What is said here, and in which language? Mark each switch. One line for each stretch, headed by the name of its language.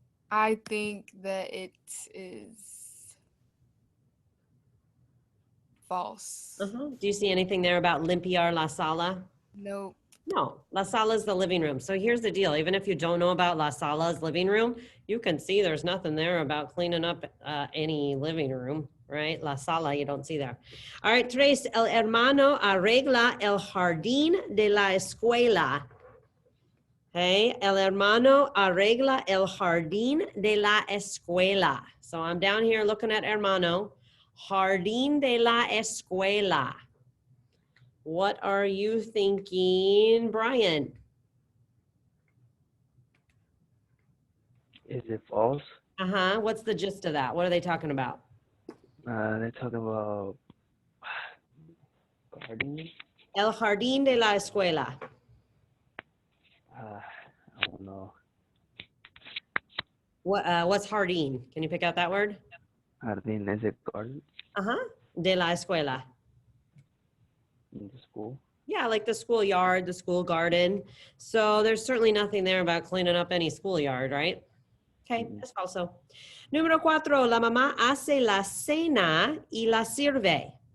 English: I think that it is false. Do you see anything there about
Spanish: limpiar la sala?
English: Nope. No, la sala is the living room. So here's the deal. Even if you don't know about la sala's living room, you can see there's nothing there about cleaning up any living room, right? La sala, you don't see there. All right,
Spanish: 3, el hermano arregla el jardín de la escuela. Okay, el hermano arregla el jardín de la escuela.
English: So I'm down here looking at hermano,
Spanish: jardín de la escuela.
English: What are you thinking, Brian? Is it false? Uh-huh. What's the gist of that? What are they talking about? They're talking about gardening.
Spanish: El jardín de la escuela.
English: I don't know. What's jardín? Can you pick out that word? Jardín, is it garden
Spanish: Uh-huh. De la escuela.
English: in the school? Yeah, like the schoolyard, the school garden. So there's certainly nothing there about cleaning up any schoolyard, right? Okay, that's falso.
Spanish: Número 4, la mamá hace la cena y la sirve.